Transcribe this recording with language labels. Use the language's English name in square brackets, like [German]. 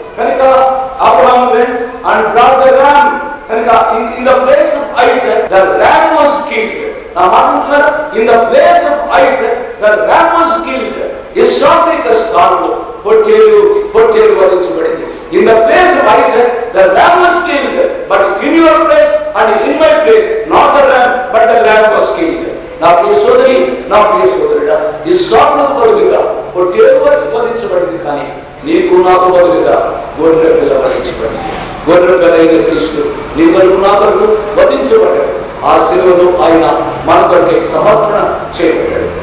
[English] కనుక Abraham went and brought the ram. కనుక in the place of Isaac the ram was killed. [Telugu] నా మాట [English] in the place of Isaac the ram was killed. [Telugu] ఇస్సాకు యొక్క స్థానంలో పొట్టేలు వధించబడింది. [English] In the place of Isaac the ram was killed, but in your place and in my place not the ram but the lamb was killed. [Telugu] నా ప్రియ సోదరి, నా ప్రియ సోదరుడా, ఇస్సాకునకు బదులుగా పొట్టేలు వధించబడింది, కానీ నీకు నాకు బదులుగా గొర్రె పిల్ల వధించబడింది. గొర్రె పిల్ల అయిన క్రీస్తు నీ కొరకు నా కొరకు వధించబడ్డాడు. ఆ శిలువలో ఆయన మన కొరకై సమర్పణ చేయబడ్డాడు.